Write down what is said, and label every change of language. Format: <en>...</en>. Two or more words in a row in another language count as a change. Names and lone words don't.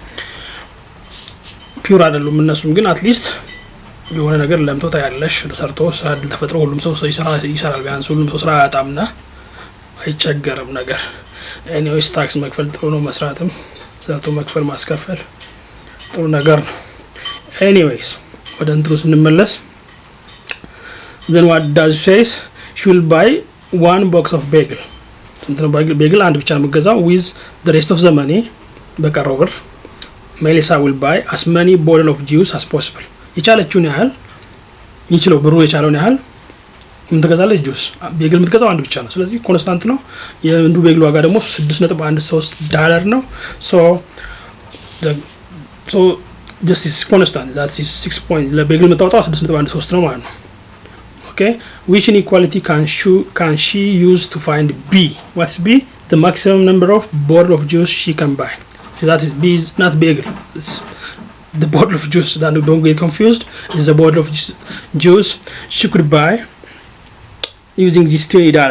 <am>ፒውር አይደሉም እነሱም። ግን አትሊስት የሆነ ነገር ለምቶ ታያለሽ ተሰርቶ ስራ እድል ተፈጥሮ ሁሉም ሰው ይሰራል። ቢያንስ ሁሉም ሰው ስራ ያጣምና አይቸገርም ነገር። ኤኒዌይስ ታክስ መክፈል ጥሩ ነው። መስራትም ሰርቶ መክፈል ማስከፈል ጥሩ ነገር ነው። ኤኒዌይስ ወደ እንትሩ ስንመለስ</am> <en>then what does it says she will buy one box of bagel. እንትን bagel</en> <am>አንድ ብቻ ነው የምትገዛው</am> <en>with the rest of the money</en> <am>በቀረው ብር</am> <en>Melissa will buy as many bottle of juice as possible.</en> <am>የቻለችውን ያህል ይችላል ብሩ የቻለውን ያህል የምትገዛለች ጁስ ቤግል የምትገዛው አንድ ብቻ ነው። ስለዚህ ኮንስታንት ነው። የአንዱ ቤግል ዋጋ ደግሞ $6.13 ነው።</am> <en>so just is constant, that is 6 point</en> <am>ለቤግል የምታወጣው $6.13 ነው ማለት ነው።</am> <en>Okay, which inequality can she use to find B? What's B? The maximum number of bottle of juice she can buy. So that is B is not bagel. It's the bottle of juice. Don't get confused. It's the bottle of juice she could buy using this $20.</en>